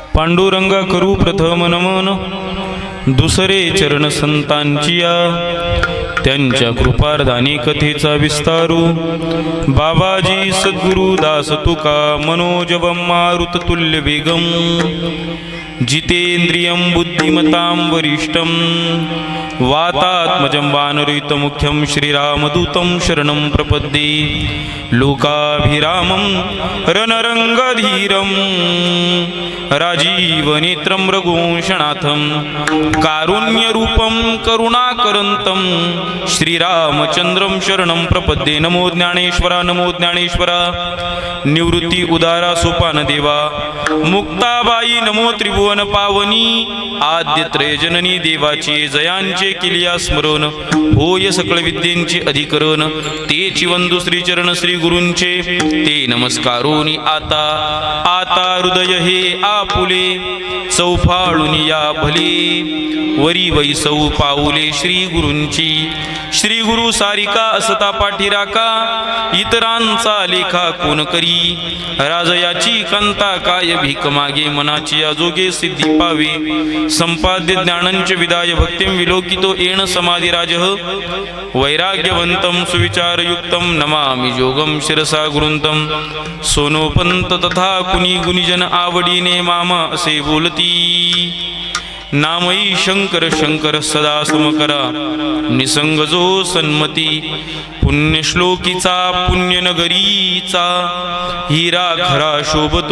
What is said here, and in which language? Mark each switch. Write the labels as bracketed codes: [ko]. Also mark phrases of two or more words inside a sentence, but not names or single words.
[mr] पांडुरंगा करू प्रथम नमन, दुसरे चरण संतांचिया, त्यांच्या कृपार्धाने कथेचा विस्तारू. बाबाजी सद्गुरु दास तुका [sa] मनोजवं मारुत तुल्य वेगम, जितेंद्रियं बुद्धिमतां वरिष्ठं, वातात्मजं वानरयुतमुख्यं श्रीरामदूतं शरणं प्रपद्ये. लोकाभिरामं रणरंगधीरं, राजीवनेत्रं रघुवंशनाथं, कारुण्यरूपं करुणाकरन्तं श्रीरामचंद्रं शरणं प्रपद्ये. [mr] नमो ज्ञानेश्वरा, नमो ज्ञानेश्वरा. निवृत्ती उदारा सोपान देवा, मुक्ताबाई नमो त्रिभुवन पावनी. आद्य त्रयजननी देवाची जयांचे किलिया स्मरण, होय सकळ विद्येंचे अधिकरण. तेची वंदू श्रीचरण श्री गुरूंचे, ते नमस्कारोनी आता आता हृदय हे आपुले. चौफाळून या भले, वरी वैसौ पाऊले श्री गुरूंची. श्री गुरु सारिका असता पाठीराका, इतरांचा लेखा कोण करी. राजयाची कांता काय भीक मागे, मनाची आजोगे सिद्धी पावे. [sa] संपाद्य ज्ञानंच विदाय भक्तिं विलोकितो येण समाधिराज. वैराग्यवंतं सुविचारयुक्तं नमामि जोगं शिरसा गुरुंतं. [mr] सोनोपंत तथा कुणी गुणीजन आवडीने मामा असे बोलती. नामई शंकर शंकर सदा समकरा, निसंग जो सन्मती. पुण्यश्लोकीचा पुण्यनगरीचा, हिरा खरा शोभतो.